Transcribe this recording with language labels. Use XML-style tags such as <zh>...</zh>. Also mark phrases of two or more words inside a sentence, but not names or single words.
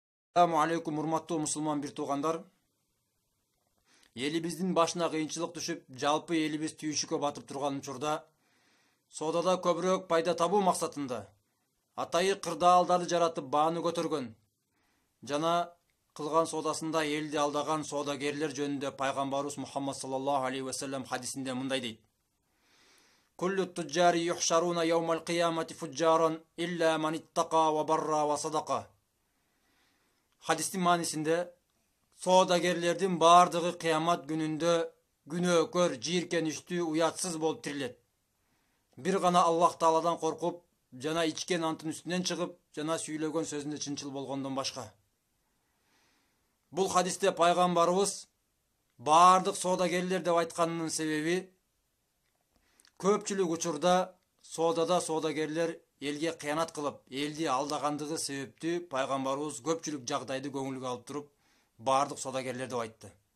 <ar>السلام عليكم</ar> <ky>урматтуу мусулман бир туугандар. Элибиздин башына кыйынчылык түшүп, жалпы элибиз түйүшүккө батып турган учурда соодада көбүрөөк пайда табуу максатында атайы кырдаалдарды жаратып бааны көтөргөн жана кылган соодасында элди алдаган соодагерлер жөнүндө пайгамбарыбыз Мухаммад</ky> <ar>صلى الله عليه وسلم</ar> <ky>хадисинде мындай дейт:</ky> <ar>كل التجار يحشرون يوم القيامة فجارا إلا من اتقى وبر وصدق.</ar> <ky>Hadistin manisinde soodagерлердин бардыгы кыямат күнүндө күнөөкөр, жийиркеничтүү, уятсыз болуп тирилет. Бир гана Аллах Тааладан коркуп, жана ичкен антын үстүнөн чыгып, жана сүйлөгөн сөзүндө чынчыл болгондон башка. Бул хадисте пайгамбарыбыз бардык соодагерлер деп айтканынын себеби көпчүлүк учурда соодада соодагерлер элге кыянат кылып, элди алдагандыгы себептүү пайгамбарыбыз көпчүлүк жагдайды көңүлгө алып туруп, бардык соодагерлер деп айтты.</ky>